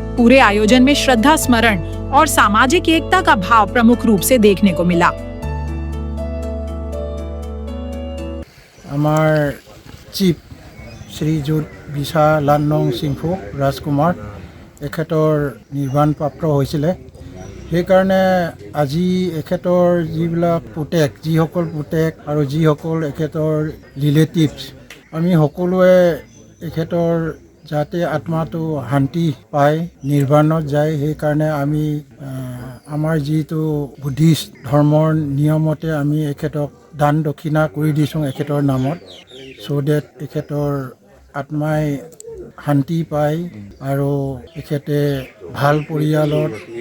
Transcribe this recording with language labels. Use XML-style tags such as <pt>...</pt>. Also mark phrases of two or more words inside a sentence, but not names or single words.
<hi>पूरे आयोजन में श्रद्धा, स्मरण और सामाजिक एकता का भाव प्रमुख रूप से देखने को मिला।</hi> <as>আমাৰ চিফ শ্ৰীযুত বিসাৰ লানোং চিংফো ৰাজকুমাৰ এখেতৰ নিৰ্বাণ প্ৰাপ্ত হৈছিলে। সেইকাৰণে আজি এখেতৰ যিবিলাক পুতেক, যিসকল পুতেক আৰু যিসকল এখেতৰ ৰিলেটিভছ, আমি সকলোৱে এখেতৰ যাতে আত্মাটো শান্তি পায়, নিৰ্বাণত যায়, সেইকাৰণে আমি আমাৰ যিটো বুদ্ধিষ্ট ধৰ্মৰ নিয়মতে আমি এখেতক দান দক্ষিণা কৰি দিছোঁ এখেতৰ নামত,</as> <en>so that</en> <as>এখেতৰ আত্মাই শান্তি পায় আৰু এখেতে ভাল পৰিয়ালত</as>